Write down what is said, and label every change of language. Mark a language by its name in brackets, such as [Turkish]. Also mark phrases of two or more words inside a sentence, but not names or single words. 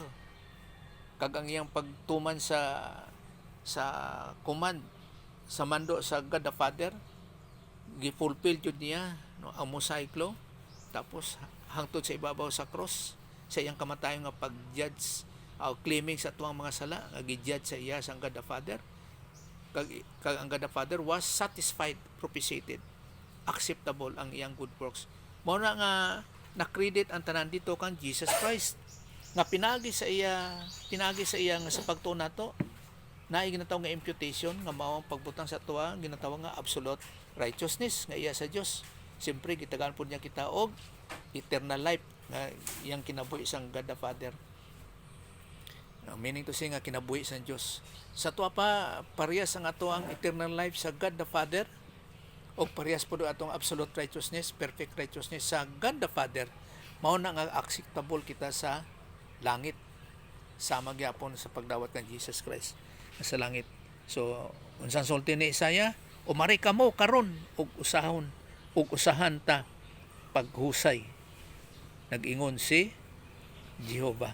[Cebuano] Kag ang iyang pagtuman sa command sa mando sa God the Father gifulfill jud niya, no, ang [English] Mosaic law. [Cebuano] Tapos hangtod sa ibabaw sa cross sa iyang kamatayon nga pag-judge claiming sa tuwang mga sala nga gi-judge sa iya sa God the Father. Kag ang [English] God the Father was satisfied, propitiated, acceptable [Cebuano] ang iyang [English] good works. [Cebuano] Mao na nga na-credit ang tanan dito kang Jesus Christ nga pinagi sa iya nga sa pagtuon nato na ginatawag nga imputation nga mao ang pagbutang sa tuwa ginatawag nga [English] absolute righteousness [Cebuano] nga iya sa Dios. Siyempre gitagaan po niya kita og [English] eternal life [Cebuano] nga iyang kinabuhi sang God the Father. [English] Meaning to say [Cebuano] nga kinabuhi sa Dios. Sa tuwa pa parehas ang ato ang [English] eternal life [Cebuano] sa God the Father o parehas po atong [English] absolute righteousness, perfect righteousness [Cebuano] sa God the Father. Mao na nga acceptable kita sa langit sama gyapon sa pagdawat kan Jesus Christ sa langit. So unsang sulti ni Isaiah, umari kamo karon og usahan ta paghusay, nag-ingon si Jehovah.